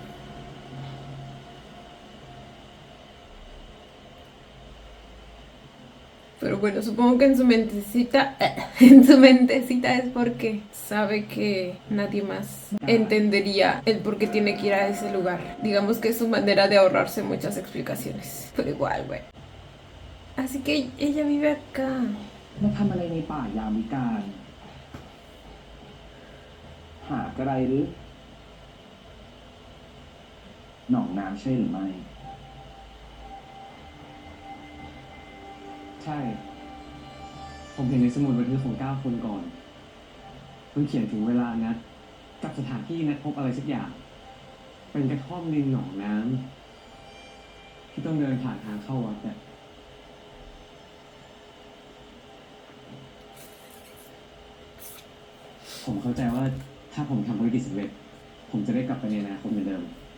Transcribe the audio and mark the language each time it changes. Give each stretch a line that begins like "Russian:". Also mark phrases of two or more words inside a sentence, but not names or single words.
Spanish: Pero bueno, supongo que en su mentecita es porque sabe que nadie más entendería el por qué tiene que ir a ese lugar. Digamos que es su manera de ahorrarse muchas explicaciones. Pero igual, güey. Así que ella vive acá.
Thai: มาทำอะไรในป่ายามวิกาลหากอะไรหรือหนองน้ำใช่หรือไม่ ใช่ ผมเห็นในสมุดบันทึกของ9 คนก่อน มันเขียนถึงเวลานัดกับสถานที่นัดพบอะไรสักอย่าง เป็นกระท่อมริมหนองน้ำที่ต้องเดินผ่านทางเข้าวัดเนี่ยผมเข้าใจว่าถ้าผมทำธุรกิจสำเร็จ ผมจะได้กลับไปในอนาคตเหมือนเดิม